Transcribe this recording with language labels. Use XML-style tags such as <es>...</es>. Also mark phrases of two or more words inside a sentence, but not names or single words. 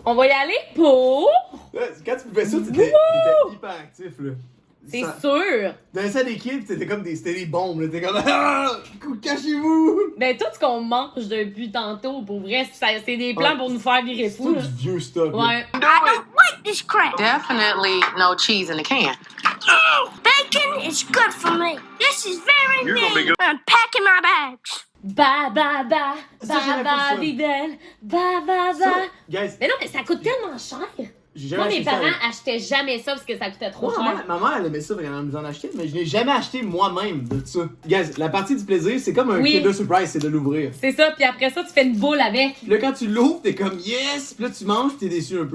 <fr>On va y aller pour... Quand tu pouvais ça, t'étais hyper actif, là. C'est Ça- sûr. Dans ça, des kids, c'était comme c'était des bombes, là. T'étais comme. Ah! Cachez-vous! Ben, tout ce qu'on mange depuis tantôt, pour vrai, c'est des plans pour nous faire virer C'est fou. tout là. du vieux stock. là. Ouais.</fr> <en>I don't like this crap. Definitely no cheese in the can. Bacon is good for me. This is very mean. I'm packing my bags. Ba ba ba,</en> <fr>Ça, ba j'aimais pas ba ça. bibelle, ba ba Ça, ba. guys, Mais non, mais ça coûte tellement cher. j'ai jamais Moi, mes acheté ça. parents achetaient jamais ça parce que ça coûtait trop Ouais, cher. ma mère, elle aimait ça quand elle nous en achetait, mais je n'ai jamais acheté moi-même de ça. Guys, la partie du plaisir, c'est comme un Oui. Kinder Surprise, c'est de l'ouvrir. C'est ça, puis après ça, tu fais une boule avec. Puis là, quand tu l'ouvres, t'es comme yes! Puis là, tu manges, t'es déçu un peu.</fr>